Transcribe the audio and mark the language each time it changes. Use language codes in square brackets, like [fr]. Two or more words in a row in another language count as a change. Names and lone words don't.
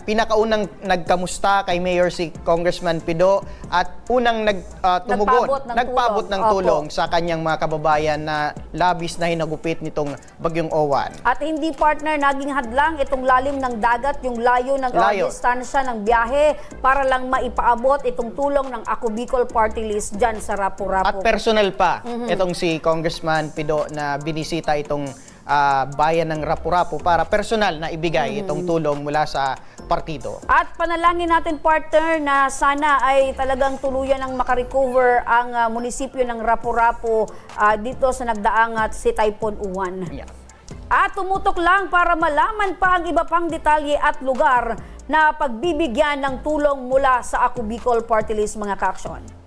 [tl] Pinakaunang nagkamusta kay Mayor si Congressman Pido at unang nagpaabot ng tulong sa kanyang mga kababayan na labis na hinagupit nitong Bagyong Uwan. At hindi partner naging hadlang itong lalim ng dagat, yung layo ng distansya ng biyahe para lang maipaabot itong tulong ng Ako Bicol Party List dyan sa Rapu-Rapu. At personal pa itong si Congressman Pido na binisita itong bayan ng Rapu-Rapu para personal na ibigay itong tulong mula sa partido. At panalangin natin partner na sana ay talagang tuluyan ng makarecover ang munisipyo ng Rapu-Rapu dito sa nagdaangat si Typhoon Uwan. [en] Yeah. [tl] At tumutok lang para malaman pa ang iba pang detalye at lugar na pagbibigyan ng tulong mula sa Ako Bicol Party List mga ka-aksyon.